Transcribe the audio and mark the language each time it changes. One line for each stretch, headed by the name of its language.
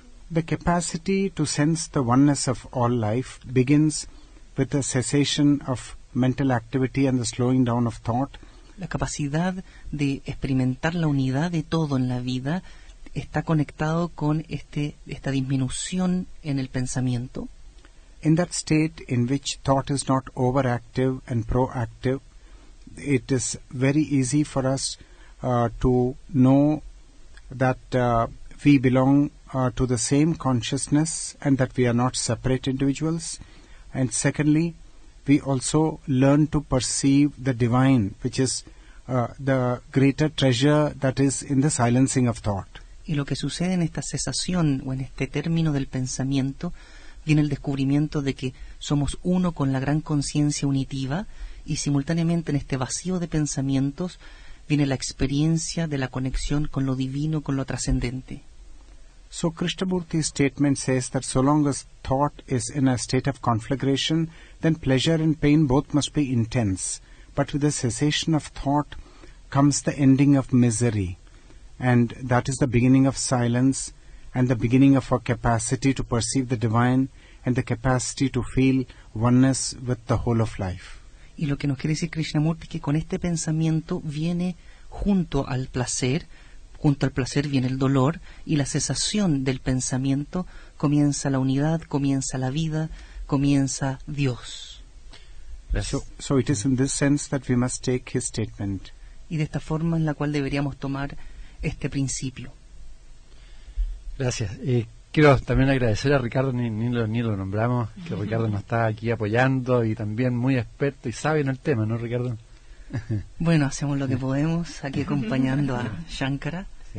English: The capacity to sense the oneness of all life begins with the cessation of mental activity and the slowing down of thought.
Spanish: La capacidad de experimentar la unidad de todo en la vida está conectado con esta disminución en el pensamiento.
English: In that state in which thought is not overactive and proactive, it is very easy for us to know that we belong to the same consciousness and that we are not separate individuals. And secondly, we also learn to perceive the divine, which is the greater treasure that is in the silencing of thought.
Spanish: Y lo que sucede en esta cesación o en este término del pensamiento viene el descubrimiento de que somos uno con la gran conciencia unitiva, y simultáneamente en este vacío de pensamientos viene la experiencia de la conexión con lo divino, con lo trascendente.
English: So Krishnamurti's statement says that so long as thought is in a state of conflagration, then pleasure and pain both must be intense. But with the cessation of thought comes the ending of misery. And that is the beginning of silence and the beginning of our capacity to perceive the divine and the capacity to feel oneness with the whole of life.
Spanish: Y lo que nos quiere decir Krishnamurti es que con este pensamiento viene junto al placer viene el dolor, y la cesación del pensamiento comienza la unidad, comienza la vida, comienza Dios.
English: So it is in this sense that we must take his statement.
Spanish: Y de esta forma en la cual deberíamos tomar este principio. Gracias. Quiero también agradecer a Ricardo, ni lo nombramos, que Ricardo nos está aquí apoyando y también muy experto y sabio en el tema, ¿no, Ricardo? Bueno, hacemos lo que podemos aquí acompañando a Shankara. Sí.